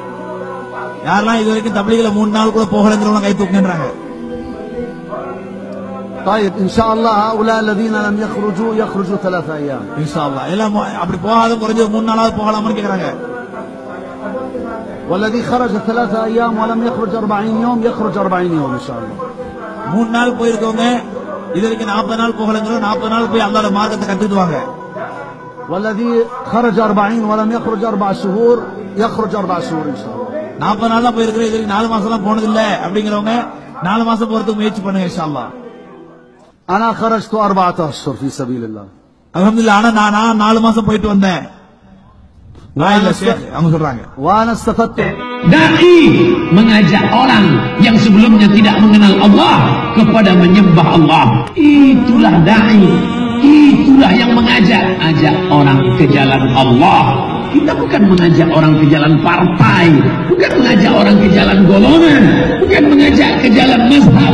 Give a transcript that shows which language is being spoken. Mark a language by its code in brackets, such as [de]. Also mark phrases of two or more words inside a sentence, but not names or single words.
[ar] طيب إن شاء الله هؤلاء الذين لم يخرجوا 3 أيام إن شاء الله. والذي خرج 3 أيام ولم يخرج 40 يوم يخرج 40 يوم إن شاء الله. [ta] 3 நாள் போயிருக்கவங்க இது வரைக்கும் 40 நாள் போகலங்கற 40 நாள் போய் அல்லாஹ்வோட மார்க்கத்தை கத்துக்குவாங்க. [ar] والذي خرج 40 ولم يخرج 4 شهور يخرج 4 شهور إن شاء الله. [ta] 40 நாள் தான் போயிருக்கற, இது 4 மாசம்லாம் போனது இல்ல அப்படிங்கறவங்க 4 மாசம் போறதுக்கு முயற்சி பண்ணுங்க [ar] إن شاء الله. أنا خرجت 4 أشهر في سبيل الله. [ta] அல்ஹம்துலில்லாஹ். நான் 4 மாசம் போயிட்டு வந்தேன். அவங்க சொல்றாங்க. [ar] وأنا استفدت. [id] Dai mengajak orang yang sebelumnya tidak mengenal Allah kepada menyembah Allah. Itulah dai. Itulah yang mengajak orang ke jalan Allah. Kita bukan mengajak orang ke jalan partai, bukan mengajak orang ke jalan golongan, bukan mengajak ke jalan mazhab.